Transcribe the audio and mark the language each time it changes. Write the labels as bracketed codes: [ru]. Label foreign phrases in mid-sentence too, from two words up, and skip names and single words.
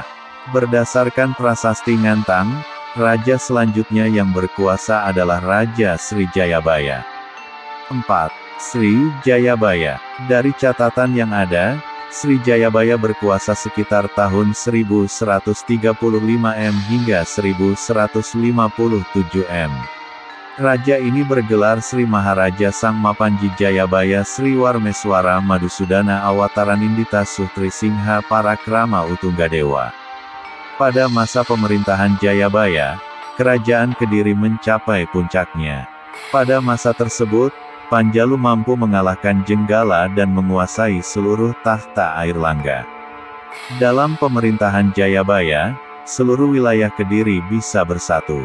[id] Berdasarkan Prasasti Ngantang, raja selanjutnya yang berkuasa adalah Raja Sri Jayabaya. 4. Sri Jayabaya. Dari catatan yang ada, Sri Jayabaya berkuasa sekitar tahun 1135 M hingga 1157 M. Raja ini bergelar Sri Maharaja Sang Mapanji Jayabaya Sri Warmeswara Madusudana Awataranindita Suhtri Singha Parakrama Utunggadewa. Pada masa pemerintahan Jayabaya, Kerajaan Kediri mencapai puncaknya. Pada masa tersebut, Panjalu mampu mengalahkan Jenggala dan menguasai seluruh tahta Airlangga. Dalam pemerintahan Jayabaya, seluruh wilayah Kediri bisa bersatu.